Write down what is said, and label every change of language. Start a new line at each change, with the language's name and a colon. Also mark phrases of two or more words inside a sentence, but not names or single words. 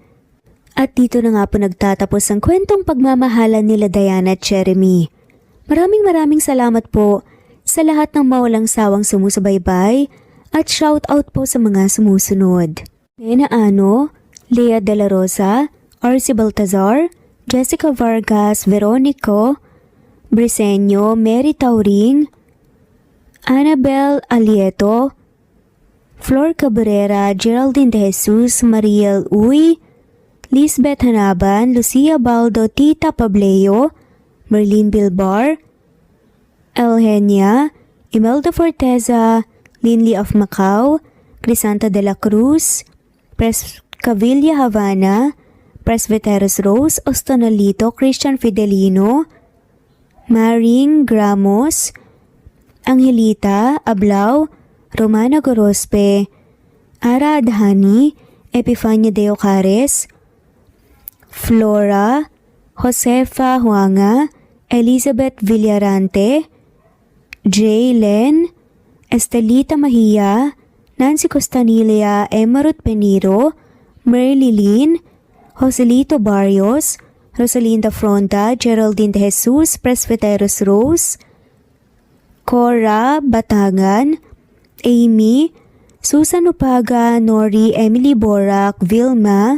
Filipino: At dito na nga po nagtatapos ang kwentong pagmamahalan nila Diana at Jeremy. Maraming salamat po sa lahat ng mawalang sawang sumusubaybay at
English: shout out
Filipino: po sa mga sumusunod. Nena Ano, Lea De La Rosa, Arcy Baltazar, Jessica Vargas, Veronico, Briseño, Mary Tauring, Annabel Alieto, Flor Cabrera, Geraldine De Jesus, Mariel Uy, Lisbeth Hanaban, Lucia Baldo, Tita Pableo, Merlin Bilbar, Eugenia, Imelda Forteza, Linley of Macau, Crisanta de la Cruz, Pres Cavilla Havana, Presbyteros Rose, Ostonalito, Christian Fidelino, Maring Gramos, Angelita Ablao, Romana Gorospe, Ara Adhani, Epifania de Ocares, Flora, Josefa Huanga, Elizabeth Villarante, J. Len, Estelita Mahia, Nancy Costanilla, Emma Ruth Peniro, Mary Lynn, Joselito Barrios, Rosalinda Fronda, Geraldine De Jesus, Presbyteros Rose, Cora Batangan, Amy, Susan Upaga, Nori, Emily Borak, Vilma,